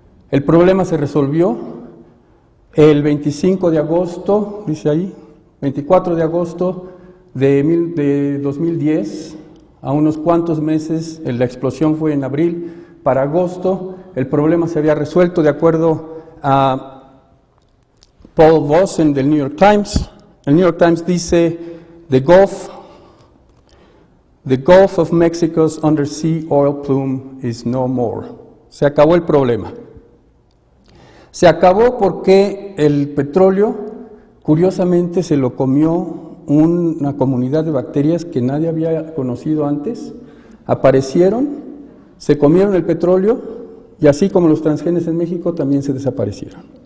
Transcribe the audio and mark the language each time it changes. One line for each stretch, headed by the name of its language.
Spanish: El problema se resolvió el 25 de agosto, dice ahí, 24 de agosto de 2010, a unos cuantos meses. La explosión fue en abril. Para agosto el problema se había resuelto, de acuerdo a Paul Vossen del New York Times. El New York Times dice:
English: The Gulf of Mexico's undersea oil plume is no more.
Spanish: Se acabó el problema. Se acabó porque el petróleo, curiosamente, se lo comió una comunidad de bacterias que nadie había conocido antes. Aparecieron, se comieron el petróleo, y así como los transgenes en México, también se desaparecieron.